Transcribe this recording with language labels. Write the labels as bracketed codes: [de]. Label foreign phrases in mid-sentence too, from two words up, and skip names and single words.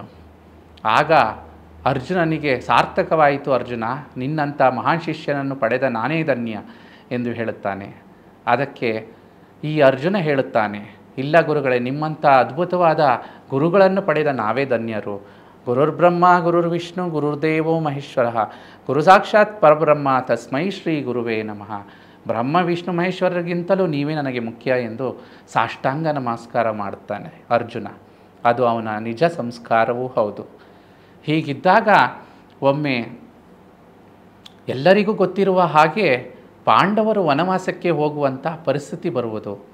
[kn] ಆಗ ಅರ್ಜುನನಿಗೆ ಸಾರ್ಥಕವಾಯಿತು, ಅರ್ಜುನ, ನಿನ್ನಂಥ ಮಹಾನ್ ಶಿಷ್ಯನನ್ನು ಪಡೆದ ನಾನೇ ಧನ್ಯ ಎಂದು ಹೇಳುತ್ತಾನೆ. ಅದಕ್ಕೆ ಈ ಅರ್ಜುನ ಹೇಳುತ್ತಾನೆ, ಇಲ್ಲ ಗುರುಗಳೇ, ನಿಮ್ಮಂಥ ಅದ್ಭುತವಾದ ಗುರುಗಳನ್ನು ಪಡೆದ ನಾವೇ ಧನ್ಯರು. [sa] ಗುರುರ್ಬ್ರಹ್ಮ ಗುರುರ್ವಿಷ್ಣು ಗುರುರ್ದೇವೋ ಮಹೇಶ್ವರ ಗುರು ಸಾಕ್ಷಾತ್ ಪರಬ್ರಹ್ಮ ತಸ್ಮೈ ಶ್ರೀ ಗುರುವೇ ನಮಃ. [kn] ಬ್ರಹ್ಮ ವಿಷ್ಣು ಮಹೇಶ್ವರರಿಗಿಂತಲೂ ನೀವೇ ನನಗೆ ಮುಖ್ಯ ಎಂದು ಸಾಷ್ಟಾಂಗ ನಮಸ್ಕಾರ ಮಾಡುತ್ತಾನೆ ಅರ್ಜುನ. ಅದು ಅವನ ನಿಜ ಸಂಸ್ಕಾರವೂ ಹೌದು. ಹೀಗಿದ್ದಾಗ ಒಮ್ಮೆ ಎಲ್ಲರಿಗೂ ಗೊತ್ತಿರುವ ಹಾಗೆ ಪಾಂಡವರು ವನವಾಸಕ್ಕೆ ಹೋಗುವಂಥ ಪರಿಸ್ಥಿತಿ ಬರುವುದು.